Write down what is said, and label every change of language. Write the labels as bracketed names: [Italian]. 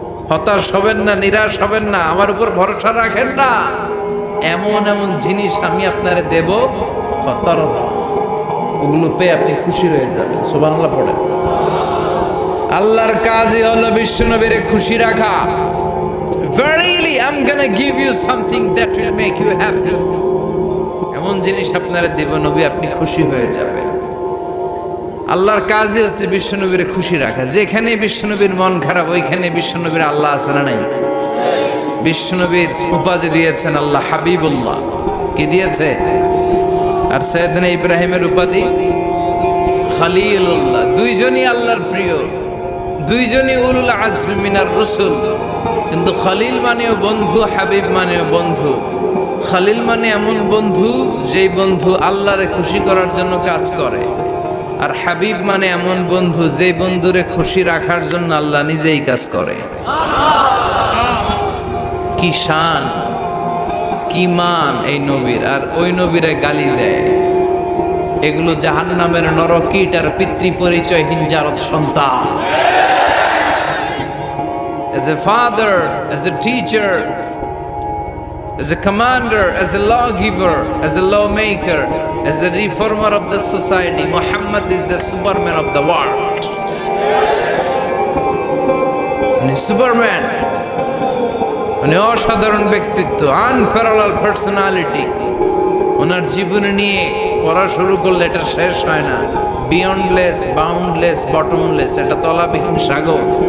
[Bangla] হতাশ হবেন না, নিরাশ হবেন না, আমার উপর ভরসা রাখেন না। এমন এমন জিনিস আমি আপনারে দেব, ফাতারদা, ওগুলো পেয়ে আপনি খুশি হয়ে যাবেন। সুবহানাল্লাহ পড়েন। আল্লাহর কাজই হলো বিশ্বনবীরে খুশি রাখা। [English] Verily I'm gonna give you something that will make you happy. [Bangla] এমন জিনিস আপনারা দেব নবী, আপনি খুশি হয়ে যাবেন। আল্লাহর কাজই হচ্ছে বিশ্বনবীরে খুশি রাখা। যেখানে বিশ্বনবীর মন খারাপ, ওইখানে বিশ্বনবীর আল্লাহ আছে না নাই? বিশ্বনবীর উপাধি দিয়েছেন আল্লাহ হাবিবুল্লাহ। কি দিয়েছে? আর সাইয়েদনা ইব্রাহিমের উপাধি খলিলুল্লাহ। দুইজনই আল্লাহর প্রিয়, দুইজনই [Arabic] উলুল আজম মিনার রাসূল। [Bangla] কিন্তু খলিল মানেও বন্ধু, হাবিব মানেও বন্ধু। খলিল মানে এমন বন্ধু যেই বন্ধু আল্লাহরে খুশি করার জন্য কাজ করে, আর হাবিব মানে এমন বন্ধু যেই বন্ধুরে খুশি রাখার জন্য আল্লাহ নিজেই কাজ করে। কি শান, কি মান এই নবীর! আর ওই নবীরে গালি দেয়। এগুলো জাহান্নামের নরকীট আর পিতৃ পরিচয়হীন জারদ সন্তান। [English] As a father, as a teacher, as a commander, as a lawgiver, as a lawmaker, as a reformer of the society, Muhammad is the Superman of the world. [Bangla] উনি সুপারম্যান, উনি অসাধারণ ব্যক্তিত্ব, [English] Unparallel personality. [Bangla] ওনার জীবনী নিয়ে পড়া শুরু করলে এটা শেষ হয় না। [English] beyondless, boundless, bottomless, [Bangla] এটা তলাবিহীন সাগর।